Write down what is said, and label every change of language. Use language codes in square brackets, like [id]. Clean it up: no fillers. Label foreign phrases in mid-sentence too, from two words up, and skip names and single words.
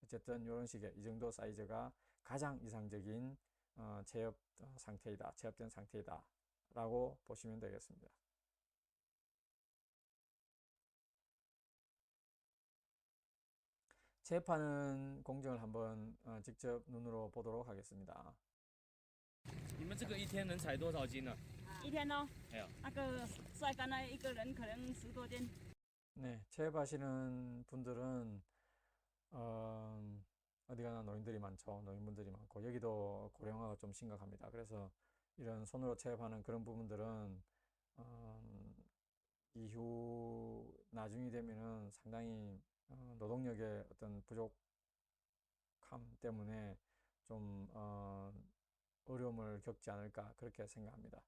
[ko] 어쨌든 이런 식의 이 정도 사이즈가 가장 이상적인 체업된 상태이다 라고 보시면 되겠습니다. 체업하는 공정을 한번 직접 눈으로 보도록 하겠습니다. [zh] 你们这个一天能采多少斤呢？一天哦，那个晒干了一个人可能10多斤。 [ko] 네, 체업하시는 분들은 어디 가나 노인들이 많죠. 노인분들이 많고 여기도 고령화가 좀 심각합니다. 그래서 이런 손으로 체업하는 그런 부분들은 이후 나중이 되면은 상당히 노동력의 어떤 부족함 때문에 좀 어려움을 겪지 않을까 그렇게 생각합니다.